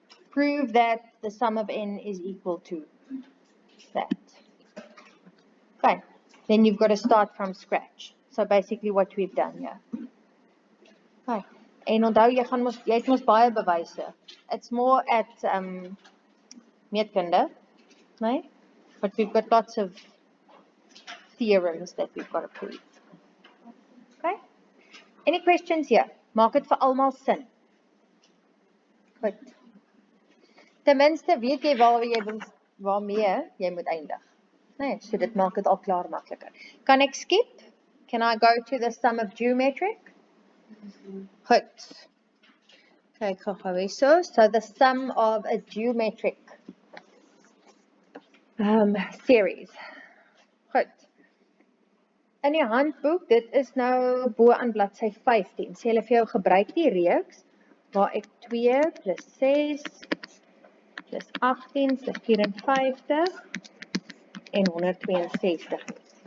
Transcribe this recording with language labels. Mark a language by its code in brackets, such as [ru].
[en] Prove that the sum of n is equal to that. Fine. Then you've got to start from scratch. So basically what we've done here. Okay. [af] En onthou jy het mos baie bewyse. [en] It's more at meetkunde, right? But we've got lots of theorems that we've got to prove. [af] Okay? [en] Any questions here? [af] Maak dit vir almal sin. Goed. Ten minste weet jy waarmee jy moet eindig. Nee, so dit maak dit al klaar makliker. Kan ek skip? [en] Can I go to the sum of geometric? Goed. [af] Kyk gou hierso. [en] So the sum of a geometric series. [af] Goed. In die handboek, dit is nou bo aan bladsy 15. Sê hulle vir jou gebruik die reeks waar ek 2 plus 6 plus 18 plus 54 en 162 het.